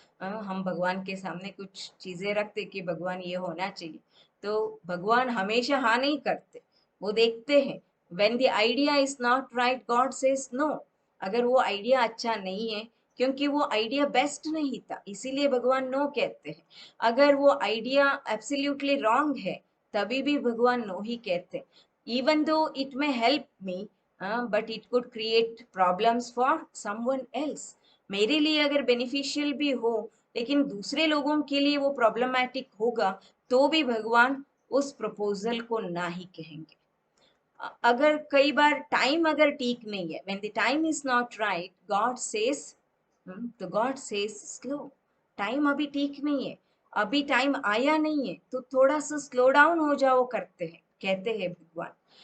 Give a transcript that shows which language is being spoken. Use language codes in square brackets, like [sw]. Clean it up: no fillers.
[hi] हम भगवान के सामने कुछ चीजें रखते कि भगवान ये होना चाहिए, तो भगवान हमेशा हाँ नहीं करते, वो देखते हैं। [en] When the idea is not right, God says no. [hi] अगर वो आइडिया अच्छा नहीं है, क्योंकि वो आइडिया बेस्ट नहीं था, इसीलिए भगवान नो कहते हैं। अगर वो आइडिया एब्सोल्युटली रॉन्ग है, तभी भी भगवान नो ही कहते हैं। [en] even though it may help me, but it could create problems for someone else। [hi] मेरे लिए अगर बेनिफिशियल भी हो, लेकिन दूसरे लोगों के लिए वो प्रॉब्लमैटिक होगा, तो भी भगवान उस प्रपोजल को ना ही कहेंगे। अगर कई बार टाइम अगर ठीक नहीं है, [en] when the time is not right, God says, [hi] तो [en] God says slow, [hi] टाइम अभी ठीक नहीं है, अभी टाइम आया नहीं है, तो थोड़ा सा स्लो डाउन हो जाओ, करते हैं, कहते हैं भगवान।